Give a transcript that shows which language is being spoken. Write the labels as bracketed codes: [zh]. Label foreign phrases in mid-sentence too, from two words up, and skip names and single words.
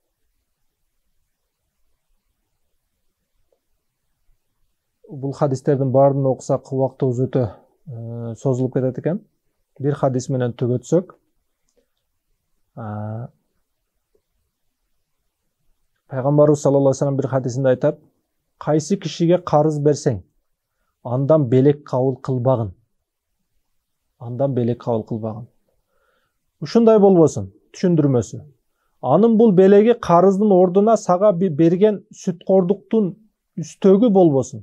[ky] Бул хадистердин баарын окусак убактыбыз өтө созулуп кетет экен. Бир хадис менен түгөтсөк, Пайгамбарыбыз [ar] صلى الله عليه وسلم [ky] бир хадисинде айтат: кайсы кишиге карыз берсең, андан белек кабыл кылбагын. Ушундай болбосун, түшүндүрмөсү. Анын бул белеги карыздын ордуна сага берген сүткордуктун үстөгү болбосун.